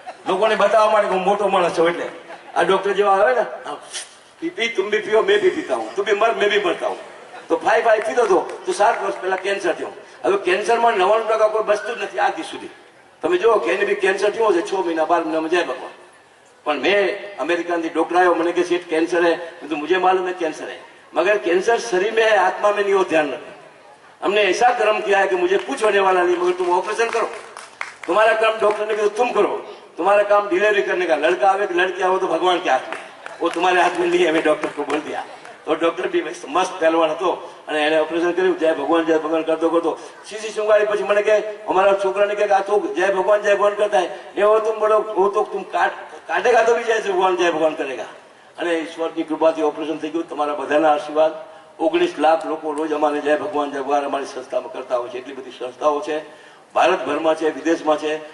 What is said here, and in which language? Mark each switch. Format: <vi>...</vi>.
<gu>લોકોને બતાવવા માટે હું મોટો માણસ છું. એટલે આ ડોક્ટર જેવા આવે ને, પી</gu> <hi>તુમ ભી પીઓ મેં ભી પીતા હું, તું ભી મર મેં ભી મરતા હું.</hi> <gu>તો 5 પીતો હતો તો 7 વર્ષ પહેલા કેન્સર થયો. હવે કેન્સરમાં 99% કોઈ બચતું જ નથી આજ દિવસ સુધી. તમે જુઓ કે એને બી કેન્સર થયો છે, 6 મહિના 12 મહિનામાં જાય ભગવાન.</gu> <hi>પણ મેં अमेरिकन डॉक्टर आयो, मैंने कहा सेठ कैंसर है, तो मुझे मालूम है कैंसर है, मगर कैंसर शरीर में है, आत्मा में नहीं हो, ध्यान रखो. हमने ऐसा कर्म किया है कि मुझे कुछ होने वाला नहीं, मगर तुम ऑपरेशन करो. तुम्हारा काम डॉक्टर ने कहा तुम करो, तुम्हारा काम डिलीवरी करने का. लड़का आवे कि लड़की आवे तो भगवान के हाथ में, वो तुम्हारे हाथ में नहीं है. मैं डॉक्टर को बोल दिया. तो डॉक्टर भी मस्त पहलवान</hi> <gu>હતો અને એને ઓપરેશન કર્યું. જય ભગવાન કરતો કરતો સીસી સુંગાડી. પછી મને કે અમારા છોકરાને કે આ તો જય ભગવાન કરતા હે, એવો તુમ બોલો,</gu> <hi>वो तो तुम काटेगा तो भी जय भगवान करेगा.</hi> <gu>અને ઈશ્વરની કૃપાથી ઓપરેશન થઈ ગયું. તમારા બધાના આશીર્વાદ. 19 લાખ લોકો રોજ અમારે જય ભગવાન અમારી સંસ્થામાં કરતા હોય છે. એટલી બધી સંસ્થાઓ છે, ભારતભરમાં છે, વિદેશમાં છે.</gu>